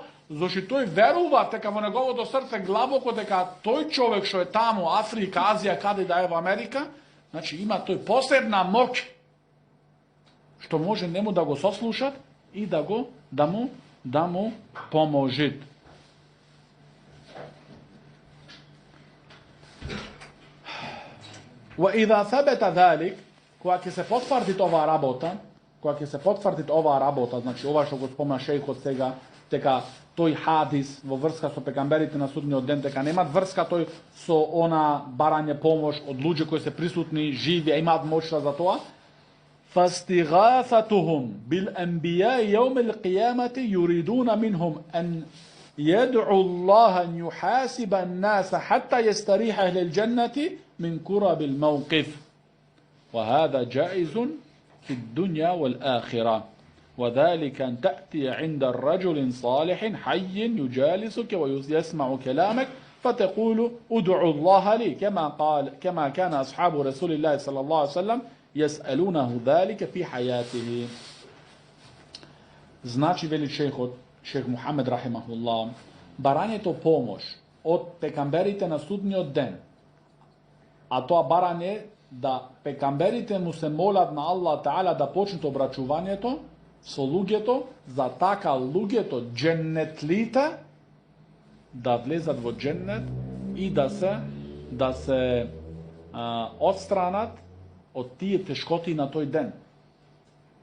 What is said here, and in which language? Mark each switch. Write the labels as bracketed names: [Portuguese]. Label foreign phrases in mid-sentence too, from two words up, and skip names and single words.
[Macedonian] Зошто тој верува дека во неговото срце глабоко дека тој човек што е таму, Африка, Азија, каде да е во Америка, значи има тој посебна моќ што може нему да го сослушат и да му поможат. [Arabic] وإذا ثبت ذلك, [Macedonian] кога ќе се потврди оваа работа, значи ова што го спомна шејхот сега, дека тој хадис во врска со пегамберите на судниот ден, дека немаат врска тој со она барање помош од луѓе кои се присутни, живи, а имаат моќта за тоа. [Arabic] فاستغاثتهم بالأنبياء يوم القيامة يريدون منهم أن يدعوا الله أن يحاسب الناس حتى يستريح أهل الجنة من كرب الموقف وهذا جائز في الدنيا والآخرة وذلك أن تأتي عند الرجل صالح حي يجالسك ويسمع كلامك فتقول ادعوا الله لي كما كان أصحاب رسول الله صلى الله عليه وسلم يسألونه ذلك في حياته. [Macedonian] Значи, вели шејх Мухамед рахимахуллах, барањето помош од пекамберите на судниот ден, а тоа барање да пекамберите му се молат на Аллах Таала да почнат обрачувањето со луѓето, за така луѓето дженнетлите да влезат во дженнет и да се отстранат од тие тешкоти на тој ден.